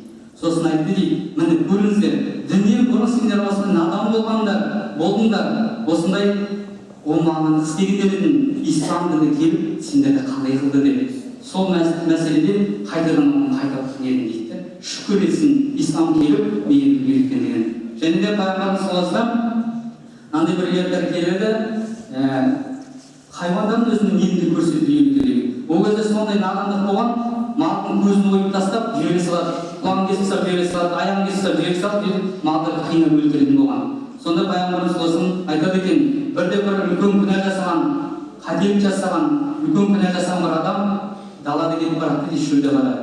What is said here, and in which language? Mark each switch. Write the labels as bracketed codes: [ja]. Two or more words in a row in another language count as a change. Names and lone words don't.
[kk] Сосын айтты дейді, міне көріңіздер, діннен бұрын сендер осындай надан болдыңдар, осындай оңбағандық істеген дедің, ислам діні келіп сендерді қандай қылды деп. Сол мәселеден қайтадан оны қайтып едім дейді. Шүкір етсін, ислам келіп мені үйреткен деген. Және де пайғамбарымыз [ar] صلى الله عليه وسلم [kk] андай бір ерлер келеді, хайуандан өзінің мейірімді көрсетіп үйретеді деген. Ол кезде сондай надандық болған, малдың көзін ойып тастап жібере салады, құлағын кесіп тастап жібере салады, аяғын кесіп тастап жібере салады, малдарды қинап өлтіретін болған. Сонда пайғамбарымыз саллаллаху айтады екен, бірде бір үлкен күнә жасаған, қателік жасаған, үлкен күнә жасаған бір адам далада кетіп барады дейді, шөлде барады.